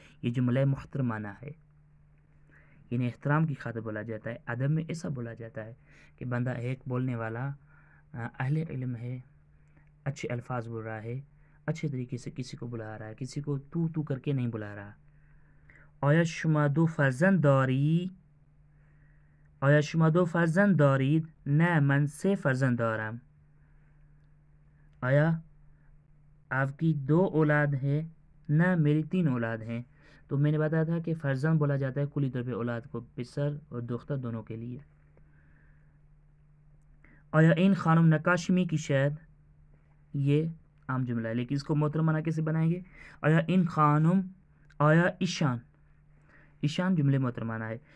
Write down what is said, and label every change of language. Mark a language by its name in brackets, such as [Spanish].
[Urdu] یہ جملہ محترمانہ ہے، یعنی احترام کی خاطر بولا جاتا ہے. ادب میں ایسا بولا جاتا ہے کہ بندہ ایک بولنے والا اہل علم ہے، اچھے الفاظ بول رہا ہے، اچھے طریقے سے کسی کو بلا رہا ہے، کسی کو تو کر کے نہیں بلا رہا. [Persian] آیا شما دو فرزند داری، آیا شما دو فرزند دارید، نه من 3 فرزند دارم. [Urdu] آیا آپ کی 2 اولاد ہے، نہ میری 3 اولاد ہیں. تو میں نے بتایا تھا کہ فرزند بولا جاتا ہے کلی طور پہ اولاد کو، پسر اور دختر دونوں کے لیے. [Persian] آیا این خانم نقاشی می کشید، [Urdu] یہ عام جملہ ہے، لیکن اس کو محترمانہ کیسے بنائیں گے، [Persian] آیا این خانم، آیا ایشان، ایشان [Urdu] جملے محترمانہ ہے.